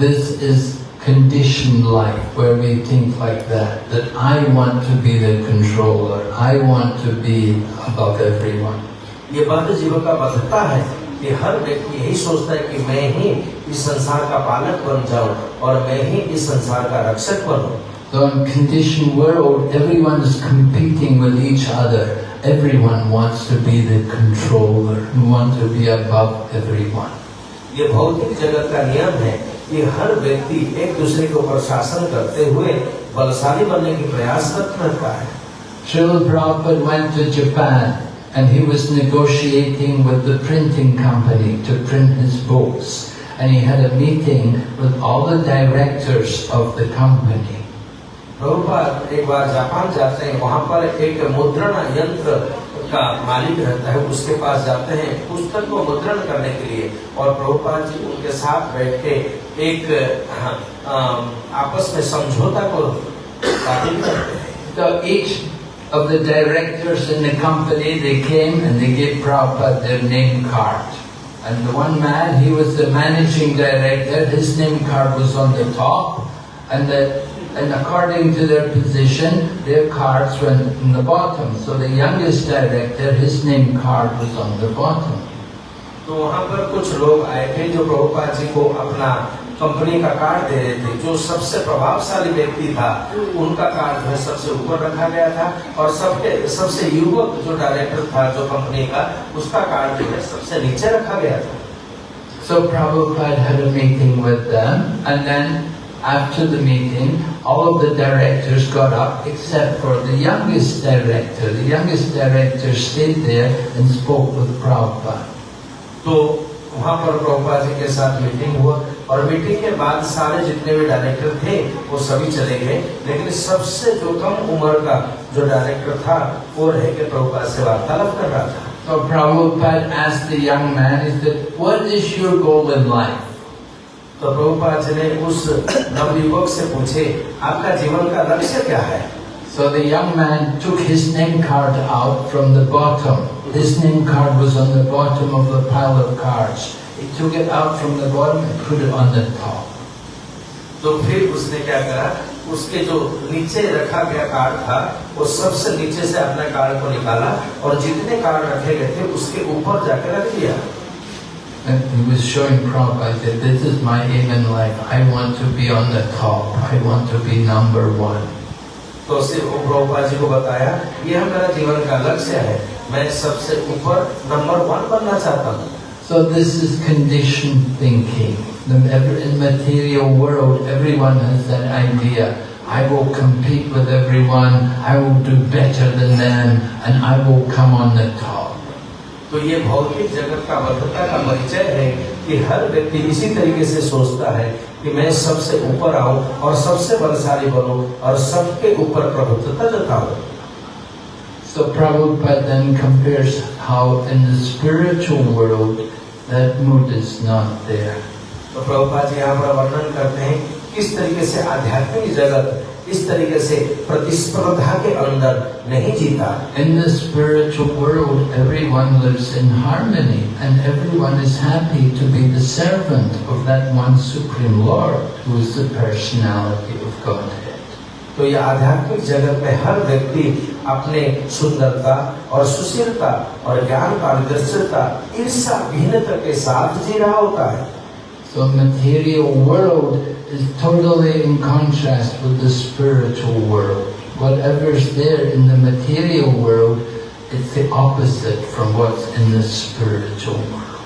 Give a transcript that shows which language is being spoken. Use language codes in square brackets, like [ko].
[en] This is conditioned life where we think like that I want to be the controller, I want to be above everyone. [hi] ये बद्ध जीव का बद्धता है कि हर व्यक्ति यही सोचता है कि मैं ही इस संसार का पालक बन जाऊं और मैं ही इस संसार का रक्षक बनूं। [en] So in conditioned world, everyone is competing with each other. Everyone wants to be the controller, who wants to be above everyone. [hi] ये भौतिक जगत का नियम है कि हर व्यक्ति एक दूसरे के ऊपर शासन करते हुए बलशाली बनने की प्रयास करता है। [en] Srila Prabhupada went to Japan and he was negotiating with the printing company to print his books. And he had a meeting with all the directors of the company. [hi] Prabhupada एक बार जापान जाते हैं, वहाँ पर एक मुद्रण यंत्र का मालिक रहता है, उसके पास जाते हैं पुस्तक को मुद्रण करने के लिए और प्रभुपाद जी उनके साथ बैठ के एक आपस में समझौता को बातचीत करते हैं। [en] So each of the directors in the company, they came and they gave Prabhupada their name card. And the one man, he was the managing director, his name card was on the top, and according to their position, their cards went in the bottom. So the youngest director, his name card was on the bottom. [hi] तो वहाँ पर कुछ लोग आए थे जो प्रभुपाद जी को अपना कंपनी का कार्ड दे रहे थे। जो सबसे प्रभावशाली व्यक्ति था उनका कार्ड जो है सबसे ऊपर रखा गया था और सबसे युवक जो डायरेक्टर था जो कंपनी का, उसका कार्ड जो है सबसे नीचे रखा गया था। [en] So Prabhupada had a meeting with them, and then after the meeting, all of the directors got up except for the youngest director. The youngest director stayed there and spoke with Prabhupada. [hi] तो वहाँ पर प्रभुपाद जी के साथ meeting हुआ और meeting के बाद सारे जितने भी डायरेक्टर थे वो सभी चले गए, लेकिन सबसे जो कम उम्र का जो डायरेक्टर था वो रह के प्रभुपाद से वार्तालाप कर रहा था। [en] So Prabhupada asked the young man, he said, "What is your goal in life?" [hi] तो प्रभुपाद जी ने उस नवयुवक से पूछे, आपका जीवन का लक्ष्य क्या है? [en] So the young man took his name card out from the bottom. His name card was on the bottom of the pile of cards. He took it out from the bottom and put it on the top. [hi] तो फिर उसने क्या करा, उसके जो नीचे रखा गया कार्ड था वो सबसे नीचे से अपने कार्ड को निकाला और जितने कार्ड रखे गए थे उसके ऊपर जाकर रख दिया। [en] And he was showing Prabhupada that this is my aim in life. I want to be on the top. I want to be number one. [hi] तो सिर्फ प्रभुपाद जी को बताया, यह मेरा जीवन का लक्ष्य है, मैं सबसे ऊपर नंबर 1 बनना चाहता हूँ। [en] So this is conditioned thinking. In material world, everyone has that idea. I will compete with everyone. I will do better than them, and I will come on the top. [hi] तो ये भौतिक जगत का बद्धता का परिचय है कि हर व्यक्ति इसी तरीके से सोचता है कि मैं सबसे ऊपर आऊं और सबसे बलशाली बनूं और सबके ऊपर प्रभुत्व जताऊं। [en] So Prabhupada then compares how in the spiritual world that mood is not there. [hi] तो प्रभुपाद जी यहाँ पर वर्णन करते हैं किस तरीके से आध्यात्मिक जगत इस तरीके से प्रतिस्पर्धा के अंदर नहीं जीता। [en] In the spiritual world, everyone lives in harmony, and everyone is happy to be the servant of that one Supreme Lord, who is the personality of Godhead. [hi] तो ये आध्यात्मिक जगत में हर व्यक्ति अपने सुंदरता और सुशीलता और ज्ञान पारदर्शिता ईर्ष्या भिन्नता के साथ जी रहा होता है। [en] So material world is totally in contrast with the spiritual world. Whatever is there in the material world, it's the opposite from what's in the spiritual world.